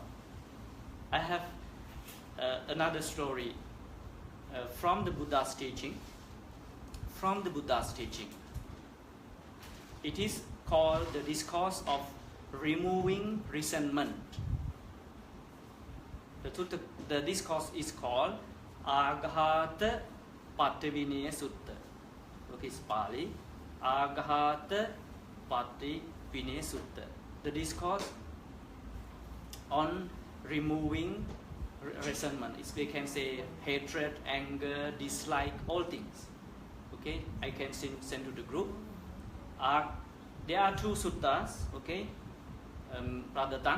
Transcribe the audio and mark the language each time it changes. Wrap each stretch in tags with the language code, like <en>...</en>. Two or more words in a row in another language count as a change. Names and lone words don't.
<en>I have another story from the Buddha's teaching. From the Buddha's teaching. It is called the discourse of removing resentment. The discourse is called Aghata Pativinaya Sutta. Okay, it's Pali. Aghata Pativinaya Sutta. The discourse on removing resentment. We can say hatred, anger, dislike, all things. Okay, I can send to the group. There are 2 suttas. Okay, Brother Tan.</en>